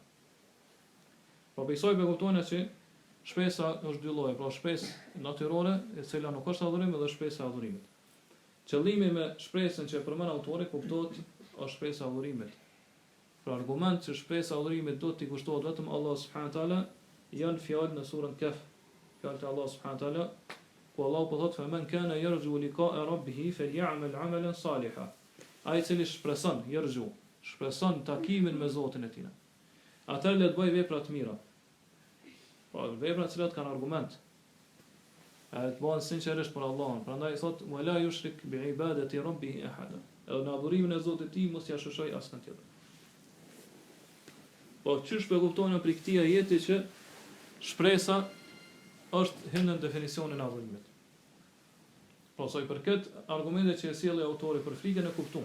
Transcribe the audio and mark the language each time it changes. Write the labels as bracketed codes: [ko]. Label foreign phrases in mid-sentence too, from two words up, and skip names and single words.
[sq] Po besoj me kuptohen që shpresa është dy lloje, pra shpresë natyrore, e cila nuk është adhurim, dhe shpresa e adhurimit. Qëllimi me shpresën që e përmend autori kuptohet është shpresa e adhurimit. Pra argument që shpresa e adhurimit do t'i kushtohet vetëm Allah [ar] سبحانه وتعالى [sq] janë fjalë në surën Kaf, fjalët e Allah [ar] سبحانه وتعالى, [sq] ku Allah po thotë: [ar] "فمن كان يرجو لقاء ربه فليعمل عملا صالحا." [sq] Ai cili shpreson, shpreson takimin me Zotin e tij. Atëherë le të bëj vepra të mira. Po vepra të cilat kanë argument. Ai të bëhen sinqerisht për Allahun. Prandaj thotë: [ar] "ولا يشرك بعبادة ربه أحدا." [sq] Edhe në adhurimin e Zotit të tij mos ia shoshoj askën tjetër. Po çish po kuptojnë për këtë ajeti që shpresa është hyn në definicionin e adhurimit. Po sa i përket argumentet që e sjellë autori për frikën e kuptuar.